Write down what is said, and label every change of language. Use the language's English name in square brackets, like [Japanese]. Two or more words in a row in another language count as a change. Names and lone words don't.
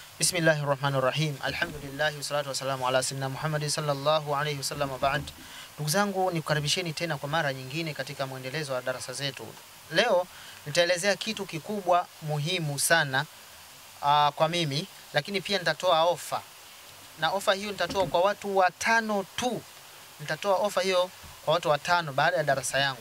[Arabic] بسم الله الرحمن الرحيم الحمد لله والصلاة والسلام على سيدنا محمد صلى الله عليه وسلم بعد. [Swahili] Ndugu zangu, nikukaribisheni tena kwa mara nyingine katika muendelezo wa darasa zetu. Leo nitaelezea kitu kikubwa muhimu sana kwa mimi, lakini pia nitatoa ofa. Na ofa hiyo nitatoa kwa watu watano tu. Nitatoa ofa hiyo kwa watu watano baada ya darasa yangu.